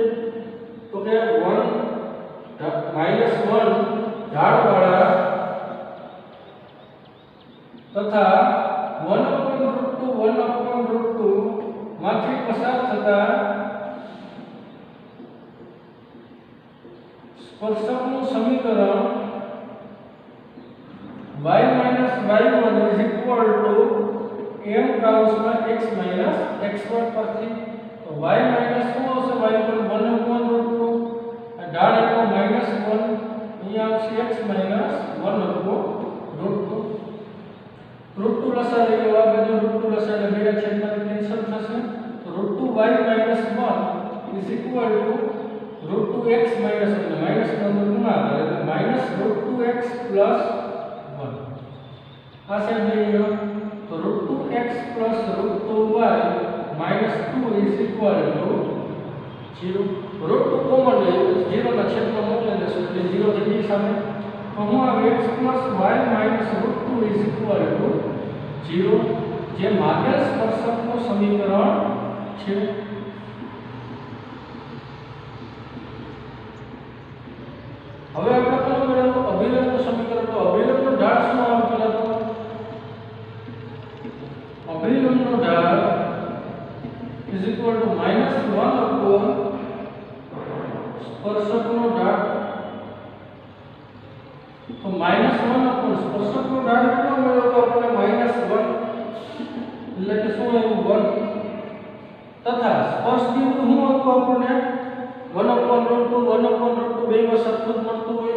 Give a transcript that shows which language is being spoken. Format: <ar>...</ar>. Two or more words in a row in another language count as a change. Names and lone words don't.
<gu>તો કે 1 ઢાળવાળા તથા 1/√2 માંથી પસાર થતા સ્પર્શકનું સમીકરણ y - y1</gu> <en>is equal to</en> <gu>m કાઉન્સમાં x - x1 પરથી. તો y માઈનસ શું આવશે? y1 1/√2 આ ઢાળ એટલે -1 અહીંયા આવશે x - 1/√2. √2 લસા લઈ લો. આ બાજુ √2 લસા એટલે બે છેદમાંથી કેન્સલ થશે. તો √2y - 1</gu> <en>is equal to</en> <gu>√2x - એટલે માઈનસ નો ગુણાકાર એટલે -√2x + 1. આ સાઈડ લઈ લો તો √2x + √2y - 2</gu> <en>is equal to</en> <gu>0. √2 કોમન લઈએ 0 ના છેદમાં મોકલી દેશું એટલે 0 થઈ ગઈ સામે. તો હું આ x + y - √2</gu> <en>is equal to</en> <gu>0 જે માગેલ સ્પર્શકનું સમીકરણ છે. હવે આપણે કયું મેળવ્યું? અભિલંબનું સમીકરણ. તો અભિલંબનો ઢાળ શું આવે? પહેલા તો અભિલંબનો ઢાળ</gu> <en>is equal to</en> <gu>-1 સ્પર્શકનો ઢાળ. તો -1 સ્પર્શકનો ઢાળ કેટલો મળ્યો? તો આપણને -1 એટલે કે શું આવ્યું? 1. તથા સ્પર્શ બિંદુ શું હતું? આપણને 1/√2 બેમાં સરખું જ મળતું હોય.</gu>